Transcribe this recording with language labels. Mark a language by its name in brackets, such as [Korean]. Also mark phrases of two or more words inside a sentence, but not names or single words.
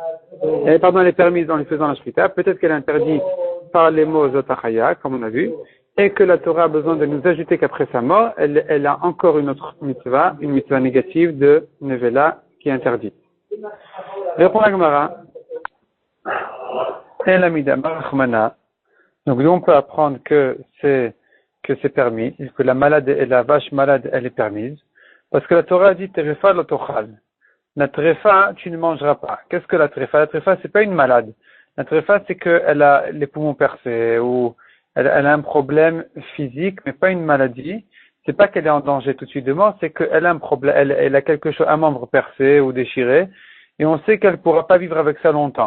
[French] Elle est permise en lui faisant la shrita. Peut-être qu'elle est interdite par les mots zotachaya, comme on a vu, et que la Torah a besoin de nous ajouter qu'après sa mort, elle a encore une autre mitzvah, une mitzvah négative de nevela qui est interdite. Répond la Gemara. [Aramaic] אל עמידה ברחמנא. [French] Donc, nous on peut apprendre que c'est permis, que la malade et la vache malade, elle est permise. Parce que la Torah dit [Hebrew] טרפה לא תאכל. [French] La trefa, tu ne mangeras pas. Qu'est-ce que la trefa? La trefa, c'est pas une malade. La trefa, c'est qu'elle a les poumons percés ou elle a un problème physique, mais pas une maladie. C'est pas qu'elle est en danger tout de suite de mort, c'est qu'elle a un problème, elle a quelque chose, un membre percé ou déchiré, et on sait qu'elle pourra pas vivre avec ça longtemps.